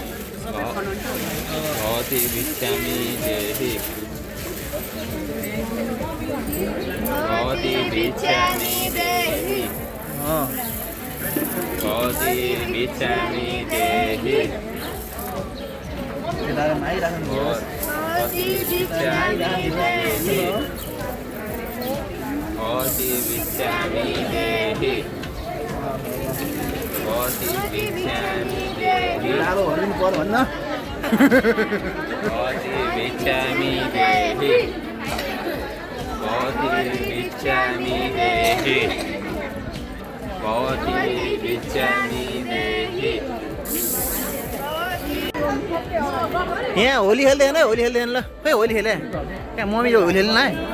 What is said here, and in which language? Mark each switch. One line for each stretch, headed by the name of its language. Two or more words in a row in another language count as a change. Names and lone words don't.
Sanskrit: भवती भिक्षामि देहि भवती भिक्षामि देहि भवती भिक्षामि देहि भवती भिक्षामि देहि भवती भिक्षामि देहि भिक्षामि देहि
Nepali: लालो भनिदिनु पर्यो भन्न
Sanskrit: भवती भिक्षामि देहि भवती भिक्षामि देहि भवती भिक्षामि देहि
Nepali: यहाँ होली खेल्दै होइन होली खेल्दै ल खै होली खेले कहाँ मम्मी यो होली खेल्नु